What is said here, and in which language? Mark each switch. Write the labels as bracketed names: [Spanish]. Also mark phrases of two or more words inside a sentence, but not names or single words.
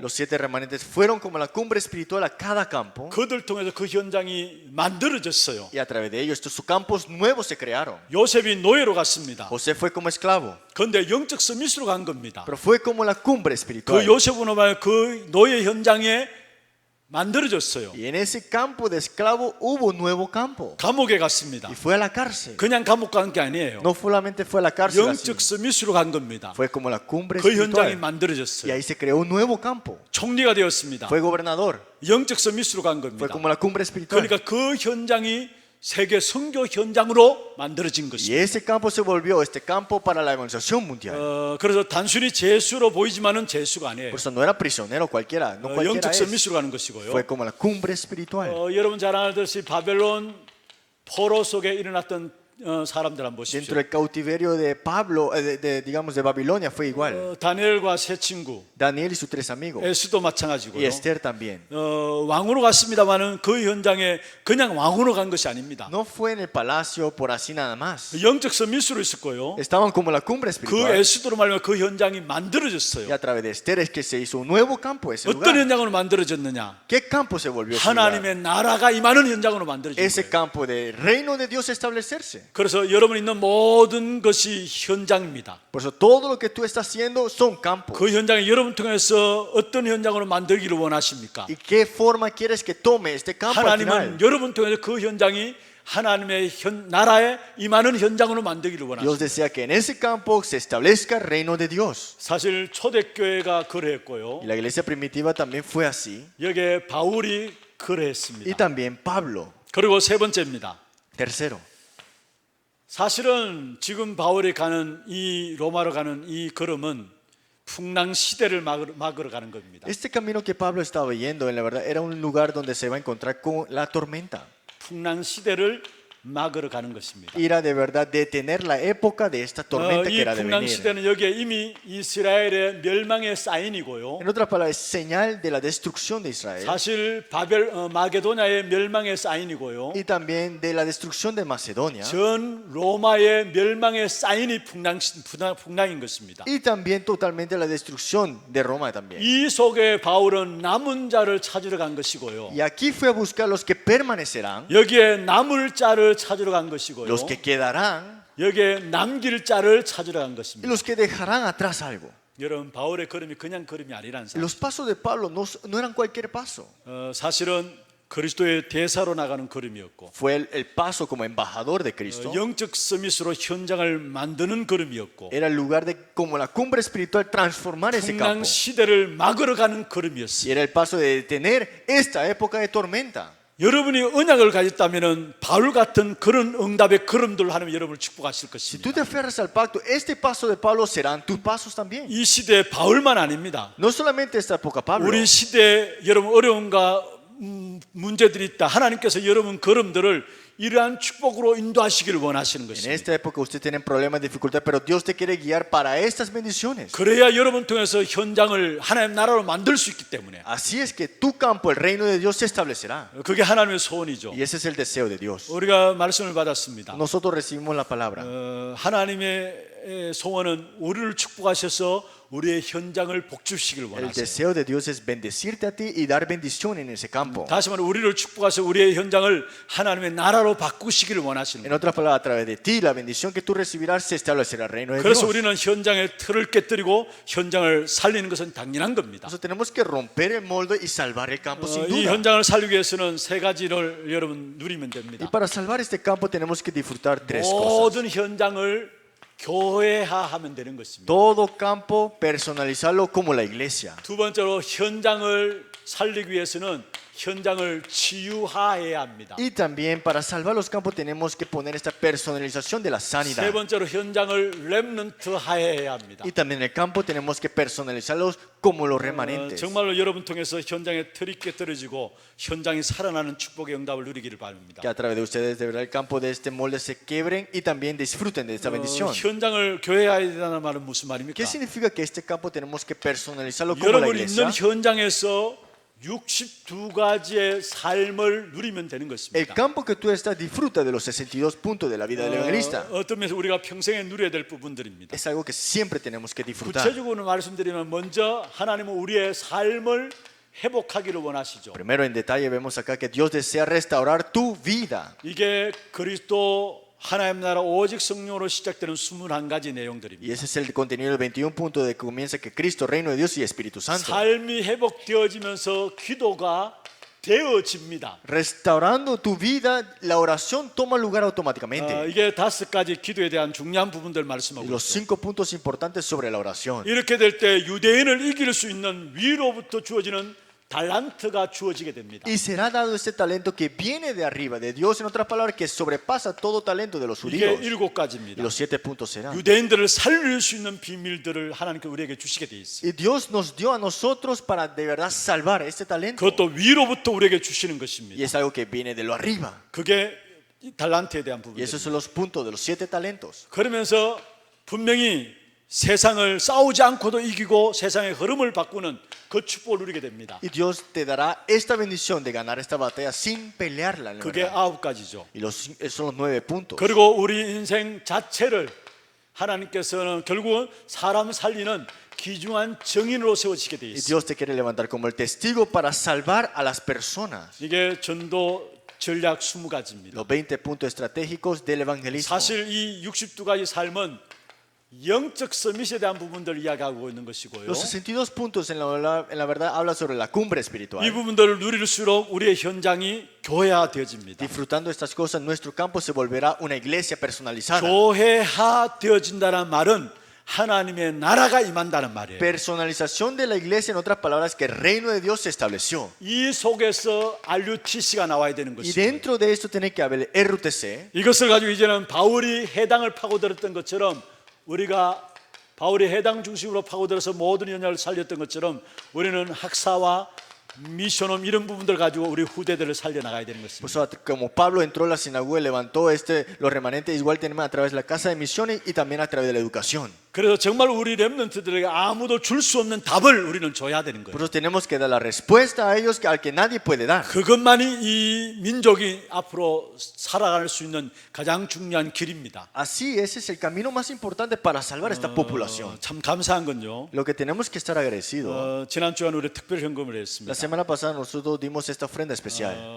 [Spanish] Los 7 remanentes fueron como la cumbre espiritual a cada campo. [Korean] 그들 통해서 그 현장이 만들어졌어요. [Spanish] Y a través de ellos, estos campos nuevos se crearon. [Korean] 요셉이 노예로 갔습니다. [Spanish] José fue como esclavo, [Korean] 그런데 영적 서밋으로 간 겁니다. [Spanish] pero fue como la cumbre [Korean] 그 [Spanish] espiritual. [Korean] 요셉은 말 그 노예 현장에 만들어졌어요. [Spanish] Y en ese campo de esclavo hubo un nuevo campo. [Korean] 감옥에 갔습니다. [Spanish] Y fue a la cárcel. [Korean] 그냥 감옥 간 게 아니에요. [Spanish] No solamente fue a la cárcel, así. [Korean] 영적 서밋으로 간 겁니다. [Spanish] Fue como la cumbre [Korean] 그 현장이 [Spanish] espiritual. Y [Korean] 만들어졌어요. [Spanish] ahí se creó un nuevo campo. [Korean] 총리가 되었습니다. [Spanish] Fue gobernador. [Korean] 영적 서밋으로 간 [Spanish] Fue [Korean] 겁니다. [Spanish] como la cumbre espiritual. [Korean] 그러니까 그 현장이 세계 선교 현장으로 만들어진 [Spanish] Y [Korean] 것입니다. [Spanish] ese campo se volvió este campo para la evangelización mundial. [Korean] 그래서 단순히 제수로 보이지만은 제수가 아니에요. [Spanish] Por eso no era prisionero cualquiera, no cualquiera [Korean] 영적 [Spanish] es. [Korean] 서밋으로 가는 것이고요. [Spanish] Fue como la cumbre espiritual. [Korean] 여러분 잘 알듯이 바벨론 포로 속에 일어났던 사람들 한번 보십시오. [Spanish] Dentro del cautiverio de Pablo, digamos de Babilonia, fue igual. [Korean] 다니엘과 세 친구, [Spanish] Daniel y sus 3 amigos. [Korean] 에스도 [Spanish] Y [Korean] 마찬가지고요. [Spanish] Esther también. [Korean] 왕으로 갔습니다만은 그 현장에 그냥 왕으로 간 것이 아닙니다. [Spanish] No fue en el palacio por así nada más. [Korean] 영적 서밋으로 있었고요. [Spanish] Estaban como la cumbre [Korean] 그 [Spanish] espiritual. [Korean] 에스도로 말하면 그 현장이 [Spanish] Y [Korean] 만들어졌어요. [Spanish] a través de Esther es que se hizo un nuevo campo ese [Korean] 어떤 [Spanish] lugar. [Korean] 현장으로 만들어졌느냐? [Spanish] ¿Qué campo se volvió ese lugar? [Korean] 하나님의 나라가 임하는 현장으로 만들어진 [Spanish] Ese [Korean] 거예요. [Spanish] campo del reino de Dios establecerse. [Korean] 그래서 여러분이 있는 모든 것이 현장입니다. [Spanish] Por eso todo lo que tú estás haciendo son campos. [Korean] 그 현장이 여러분 통해서 어떤 현장으로 만들기를 원하십니까? [Spanish] ¿Y qué forma quieres que tome este campo al final? [Korean] 하나님은 여러분 통해서 그 현장이 하나님의 나라에 임하는 현장으로 만들기를 [Spanish] Dios [Korean] 원하십니다. [Spanish] desea que en ese campo se establezca el reino de Dios. [Korean] 사실 초대교회가 그러했고요. [Spanish] Y la iglesia primitiva también fue así. [Korean] 여기에 바울이 [Spanish] Y [Korean] 그러했습니다. [Spanish] también Pablo. [Korean] 그리고 세 번째입니다. [Spanish] Tercero, [Korean] 사실은 지금 바울이 가는 이 로마로 가는 이 걸음은 풍랑 시대를 막으러 가는 겁니다. [Spanish] este camino que Pablo estaba yendo, en la verdad, era un lugar donde se va a encontrar con la tormenta. [Korean] 풍랑 시대를 막으러 가는 것입니다. [Spanish] Ir de verdad detener la época de esta tormenta que [Korean] 이 [Spanish] era de [Korean] 풍랑 [Spanish] venir. [Korean] 시대는 여기에 이미 이스라엘의 멸망의 사인이고요. [Spanish] En otras palabras, es señal de la destrucción de Israel [Korean] 사실 마게도냐의 멸망의 사인이고요. [Spanish] y también de la destrucción de Macedonia [Korean] 전 로마의 멸망의 사인이 풍랑인 것입니다. [Spanish] y también totalmente la destrucción de Roma también. [Korean] 이 속에 바울은 남은 자를 찾으러 간 것이고요. [Spanish] Y aquí fue a buscar los que permanecerán, [Korean] 여기에 남을 자를 찾으러 간 것이고요. [Spanish] los que quedarán [Korean] 여기에 남길 자를 찾으러 간 [Spanish] y [Korean] 것입니다. [Spanish] los que dejarán atrás algo. [Korean] 여러분 바울의 걸음이 그냥 걸음이 아니라는 사실. [Spanish] Los pasos de Pablo no eran cualquier paso. [Korean] 사실은 그리스도의 대사로 나가는 걸음이었고 [Spanish] Fue el paso como embajador de Cristo. [Korean] 영적 서밋으로 현장을 만드는 걸음이었고 [Spanish] Era el lugar de, como la cumbre espiritual, transformar ese [Korean] 풍랑 [Spanish] campo. [Korean] 시대를 막으러 가는 [Spanish] Y [Korean] 걸음이었어요. [Spanish] era el paso de detener esta época de tormenta. [Korean] 여러분이 언약을 가졌다면 바울 같은 그런 응답의 걸음들 하나님 여러분을 축복하실 [Spanish] Si [Korean] 것입니다. [Spanish] tú te aferras al pacto, este paso de Pablo serán tus pasos también. [Korean] 이 시대에 바울만 아닙니다. [Spanish] No solamente esta época Pablo. [Korean] 우리 시대에 여러분 어려움과 문제들이 있다. 하나님께서 여러분 걸음들을 이러한 축복으로 인도하시기를 원하시는 [Spanish] En [Korean] 것입니다. [Spanish] esta época usted tiene problemas, dificultades, pero Dios te quiere guiar para estas bendiciones. [Korean] 그래야 여러분 통해서 현장을 하나님 나라로 만들 수 있기 때문에 [Spanish] Así es que tu campo, el reino de Dios, se establecerá. [Korean] 그게 하나님의 소원이죠. [Spanish] Y ese es el deseo de Dios. [Korean] 우리가 말씀을 받았습니다. [Spanish] Nosotros recibimos la palabra. [Korean] 하나님의 소원은 우리를 축복하셔서 우리의 현장을 복주시기를 [Spanish] El [Korean] 원하세요. [Spanish] deseo de Dios es bendecirte a ti y dar bendición en ese campo. [Korean] 다시 말해 우리를 축복하셔서 우리의 현장을 하나님의 나라로 바꾸시기를 원하시는 [Spanish] En [Korean] 거예요. [Spanish] otras palabras, a través de ti, la bendición que tú recibirás se establecerá el reino de [Korean] 그래서 [Spanish] Dios. [Korean] 우리는 현장의 틀을 깨뜨리고 현장을 살리는 것은 당연한 겁니다. [Spanish] Entonces tenemos que romper el molde y salvar el campo sin [Korean] 이 [Spanish] duda. [Korean] 현장을 살리기 위해서는 세 가지를 여러분 누리면 [Spanish] Y [Korean] 됩니다. [Spanish] para salvar este campo tenemos que disfrutar tres cosas. [Korean] 모든 현장을 교회화하면 되는 것입니다. [Spanish] Todo campo, personalizarlo como la iglesia. [Korean] 두 번째로 현장을 살리기 위해서는 현장을 치유화해야 합니다. [Spanish] Y también para salvar los campos tenemos que poner esta personalización de la [Korean] 세 [Spanish] sanidad. [Korean] 번째로 현장을 렘넌트화해야 합니다. [Spanish] Y también en el campo tenemos que personalizarlos como los remanentes. [Korean] 정말로 여러분 통해서 현장의 틀이 깨뜨려지고 현장이 살아나는 축복의 응답을 누리기를 바랍니다. [Spanish] Que a través de ustedes de verdad el campo de este molde se quebren y también disfruten de esta bendición. [Korean] 현장을 교회화해야 된다는 말은 무슨 말입니까? [Spanish] ¿Qué significa que este campo tenemos que personalizarlo como la [Korean] 여러분 [Spanish] iglesia? [Korean] 있는 현장에서 62가지의 삶을 누리면 되는 [Spanish] El [Korean] 것입니다. [Spanish] campo que tú estás disfruta de los 62 puntos de la vida del evangelista. [Korean] 어떤 면에서 우리가 평생에 누려야 될 부분들입니다. [Spanish] Es algo que siempre tenemos que disfrutar. [Korean] 구체적으로 말씀드리면 먼저 하나님은 우리의 삶을 회복하기를 원하시죠. [Spanish] Primero en detalle vemos acá que Dios desea restaurar tu vida. [Korean] 이게 그리스도 하나님 나라 오직 성령으로 시작되는 21가지 [Spanish] Y [Korean] 내용들입니다. [Spanish] ese es el contenido del 21 punto de que comienza que Cristo, reino de Dios y Espíritu Santo. [Korean] 삶이 회복되어지면서 기도가 되어집니다. [Spanish] Restaurando tu vida, la oración toma lugar automáticamente. [Korean] 이게 5가지 기도에 대한 중요한 부분들 [Spanish] Y [Korean] 말씀하고 [Spanish] los [Korean] 있어요. [Spanish] 5 puntos importantes sobre la oración. [Korean] 이렇게 될 때 유대인을 이길 수 있는 위로부터 주어지는 달란트가 주어지게 됩니다. [Spanish] Y será dado este talento que viene de arriba, de Dios, en otras palabras, que sobrepasa todo talento de los [Korean] 이게 [Spanish] judíos. [Korean] 7가지입니다. [Spanish] Y los 7 puntos serán. [Korean] 유대인들을 살릴 수 있는 비밀들을 하나님께 우리에게 주시게 돼 있어요. [Spanish] Y Dios nos dio a nosotros para de verdad salvar este talento. [Korean] 그것도 위로부터 우리에게 주시는 [Spanish] Y [Korean] 것입니다. [Spanish] es algo que viene de lo arriba. [Korean] 그게 이 달란트에 대한 [Spanish] Y esos [Korean] 부분입니다. [Spanish] son los puntos de los 7 talentos. [Korean] 그러면서 분명히 세상을 싸우지 않고도 이기고 세상의 흐름을 바꾸는 그 축복을 누리게 됩니다. [Spanish] Y Dios te dará esta bendición de ganar esta batalla sin pelearla. En la [Korean] 그게 [Spanish] verdad. [Korean] 9가지죠. [Spanish] Y esos son los 9 puntos. [Korean] 그리고 우리 인생 자체를 하나님께서는 결국은 사람 살리는 귀중한 정인으로 세워지게 돼 [Spanish] Y [Korean] 있어요. [Spanish] Dios te quiere levantar como el testigo para salvar a las personas. [Korean] 이게 전도 전략 20가지입니다. [Spanish] Los 20 puntos estratégicos del evangelismo. [Korean] 사실 이 62가지 삶은 영적 서밋에 대한 부분들을 이야기하고 있는 것이고요. [Spanish] Los 62 puntos en la verdad habla sobre la cumbre [Korean] 이 [Spanish] espiritual. [Korean] 부분들을 누릴수록 우리의 현장이 교회화되어집니다. [Spanish] Disfrutando estas cosas, nuestro campo se volverá una iglesia personalizada. [Korean] 교회화되어진다는 말은 하나님의 나라가 임한다는 말이에요. [Spanish] Personalización de la iglesia, en otras palabras, que el reino de Dios se estableció. [Korean] 이 속에서 RUTC가 나와야 되는 [Spanish] Y [Korean] 것이죠. [Spanish] dentro de esto tiene que haber el RUTC. [Korean] 이것을 가지고 이제는 바울이 해당을 파고들었던 것처럼 우리가 바울이 해당 중심으로 파고들어서 모든 연약을 살렸던 것처럼 우리는 학사와 미션홈 이런 부분들 가지고 우리 후대들을 살려나가야 되는 [Spanish] Por [Korean] 것입니다. [Spanish] eso, como Pablo entró a la sinagoga y levantó los remanentes, igual tenemos a través de la casa de misiones y también a través de la educación. [Korean] 그래서 정말 우리 렘넌트들에게 아무도 줄 수 없는 답을 우리는 줘야 되는 [Spanish] Por [Korean] 거예요. [Spanish] eso tenemos que dar la respuesta a ellos al que nadie puede dar. [Korean] 그것만이 이 민족이 앞으로 살아갈 수 있는 가장 중요한 길입니다. [Spanish] Así, ese es el camino más importante para salvar esta población. [Korean] 참 감사한 건요. [Spanish] Lo que tenemos que estar agradecidos. [Korean] 지난 주간 우리 특별 현금을 [Spanish] La [Korean] 했습니다. [Spanish] semana pasada nosotros dimos esta ofrenda especial.